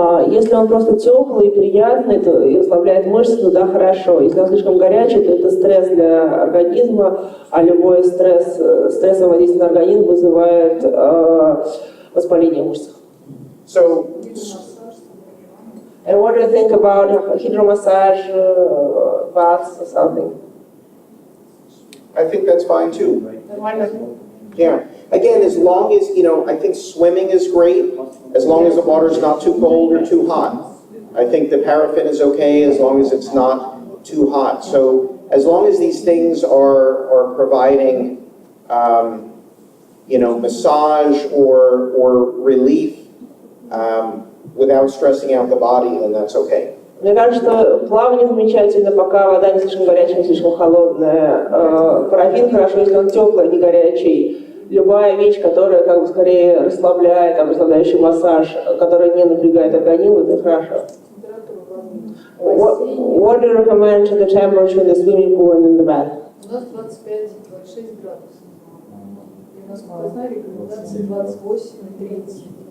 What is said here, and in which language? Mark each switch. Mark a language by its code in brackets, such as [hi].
[ru] Если он просто теплый и приятный, то и ослабляет мышцы, то да, хорошо. Если он слишком горячий, то это стресс для организма, а любой стрессовое воздействие на организм вызывает воспаление мышц. [en] So, and what do you think about hydromassage, baths or something? I think that's fine too. Why not? Yeah. Again, as long as, I think swimming is great, as long as the water's not too cold or too hot. I think the paraffin is okay as long as it's not too hot. So as long as these things are providing, massage or relief without stressing out the body, then that's okay. [ru] Мне кажется, что плавание замечательно, пока вода не слишком горячая, не слишком холодная. Парафин хорошо, если он теплый, не горячий. Любая вещь, которая скорее расслабляет, расслабляющий массаж, которая не напрягает организм, это хорошо. [en] What do you recommend the temperature in the swimming pool and in the bath? [ru] У нас 25-26 градусов. И у нас сквозная рекомендация 28-30.